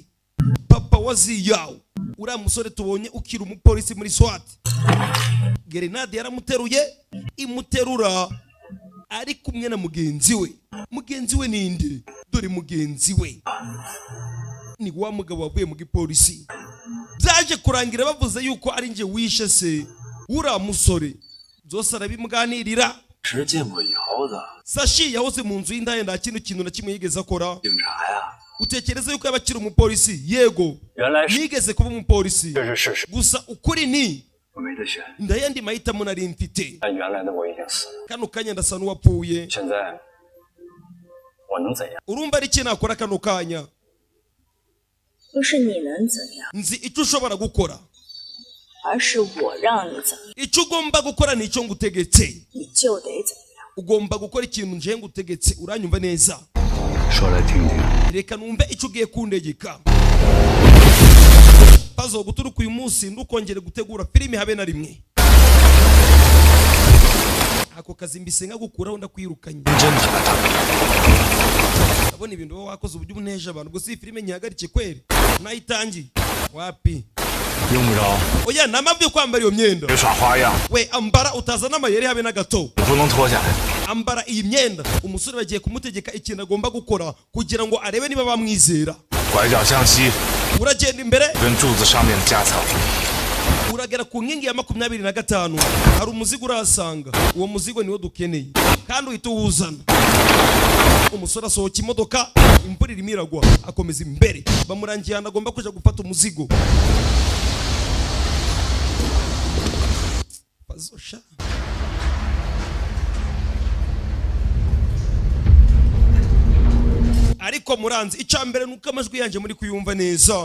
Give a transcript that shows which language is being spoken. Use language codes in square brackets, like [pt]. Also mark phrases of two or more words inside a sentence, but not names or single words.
[rw] Papa wa Ziyawo, uriya musore tubonye ukiri umupolisi muri SWAT, grenade yaramuteruye, imuterura ari kumwe na mugenzi we. Mugenzi we ninde? Dore mugenzi we ni wa mugabo wavuye mu gipolisi. Byaje kurangira bavuze yuko ari nje wishe se uriya musore. Byose arabimuganirira. [zh] 是见过以后的 [rw] Sashi yahoze mu nzu y'indaya, nta kintu na kimwe yigeze akora. [zh] 警察呀， [rw] Utekereza yuko yabakira umupolisi? Yego, [zh] 原来是 [rw] yigeze kuba umupolisi. [zh] 这是事实， [rw] Gusa ukuri ni [zh] 我没得选， [rw] ndayandi mahitamo nari mfite. [zh] 但原来的我已经死了， [rw] Kano kanya ndasa n'uwapfuye. [zh] 现在我能怎样？ [rw] Urumva ari iki nakora kano kanya? [zh] 不是你能怎样， [rw] Nzi icyo ushobora gukora. [zh] 而是我让你怎样， [rw] Icyo ugomba gukora ni icyo ngutegetse. [zh] 你就得怎样。 [rw] Ugomba gukora ikintu nje ngutegetse. Uranyumva neza? [zh] 说来听听。 [rw] Reka numve icyo ugiye kundegeka. Pazo guturuka uyu munsi ndukongere gutegura filime habe na rimwe. Ako kazi mbise nkagukuraho ndakwirukanye. [zh] 真他妈 [rw] Abona ibintu baba wakoze uburyo ubuneje abantu. Gusa iyi filime nyihagarike kweri. Nayitangiye. Wapi? [zh] 用不着， [rw] Oya namabye kwambara iyo myenda. [zh] 别耍花样， [rw] We ambara utaza n'amayeri habe na gato. [zh] 我不能脱下来。 [rw] Ambara iyi myenda. Umusore bagiye kumutegeka ikintu agomba gukora kugira ngo arebe niba bamwizera. [zh] 拐角向西， [rw] Uragenda imbere, [zh] 跟柱子上面的夹层。 [rw] uragera ku nkingi ya 25. Hari umuzigo urahasanga. Uwo muzigo niwo dukeneye kandi uhita uwuzana. Umusore asohoka imodoka, imvura irimo iragwa, akomeza imbere. Bamurangiye ahantu agomba kuja gufata umuzigo. Bazosha ariko muranzi icambere nuko amajwi yanje muri kuyumva neza.